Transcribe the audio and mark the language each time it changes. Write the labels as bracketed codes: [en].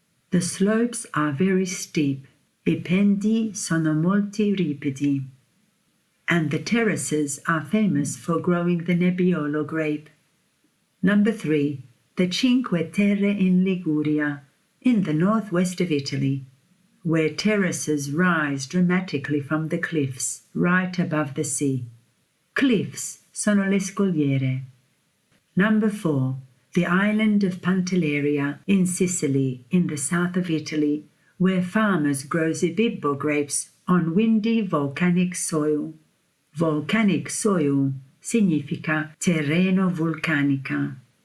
[en] The slopes are very steep, [it] I pendii sono molto ripidi, [en] and the terraces are famous for growing the Nebbiolo grape. Number 3. The Cinque Terre in Liguria, in the northwest of Italy, where terraces rise dramatically from the cliffs right above the sea. [it] Cliffs sono le scogliere. [en] Number 4. The island of Pantelleria in Sicily, in the south of Italy, where farmers grow Zibibbo grapes on windy volcanic soil. Volcanic soil [it] significa terreno vulcanica.